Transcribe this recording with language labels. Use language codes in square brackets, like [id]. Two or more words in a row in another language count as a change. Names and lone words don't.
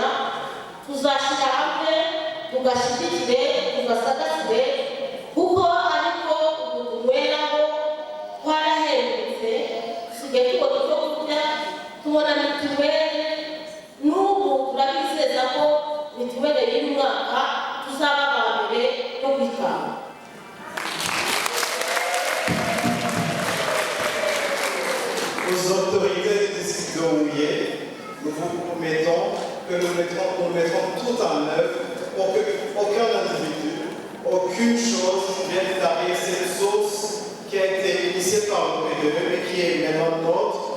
[rw] Tuzashyira hamwe tugashyigikire tugasagasire, kuko ariko utunyweraho twarahembutse, tusigaye tubona ibyo kurya, tubona mituweli. N'ubu turabizeza ko mituweli y'uyu mwaka tuzaba aba mbere yo kwitanga. [fr] Aux autorités du district de Houillé, nous vous promettons que nous mettrons tout en œuvre pour qu'aucun individu, aucune chose vienne tarir cette source qui a été d'eux, mais qui est maintenant nôtre.